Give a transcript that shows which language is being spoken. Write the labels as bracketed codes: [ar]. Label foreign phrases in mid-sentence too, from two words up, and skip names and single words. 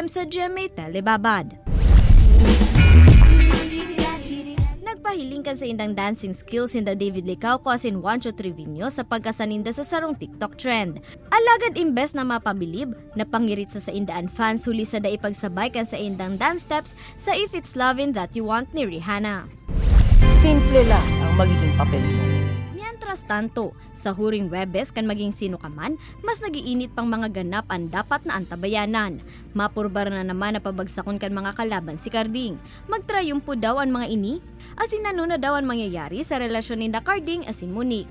[bik] sa GMA Telebabad. Nagpahiling kan sa indang [en] dancing skills [bik] sinda David Licauco asin Juancho Trevino sa pagkasaninda sa sarong TikTok trend. Alagad imbes na mapabilib, napangirit sa indaan fans huli sa daipagsabay kan sa indang dance steps sa If It's Lovin' That You Want ni Rihanna. [tl] Simple lang ang magiging papel mo. [es] Mientras tanto, [bik] sa huring Webes kan maging sino ka man, mas nagiinit pang mga ganap ang dapat na antabayanan. Mapurbar na naman na pabagsakon kan mga kalaban si Carding. Magtrayumpo daw ang mga ini, asin nanuna daw ang mangyayari sa relasyon ni Carding asin Monique.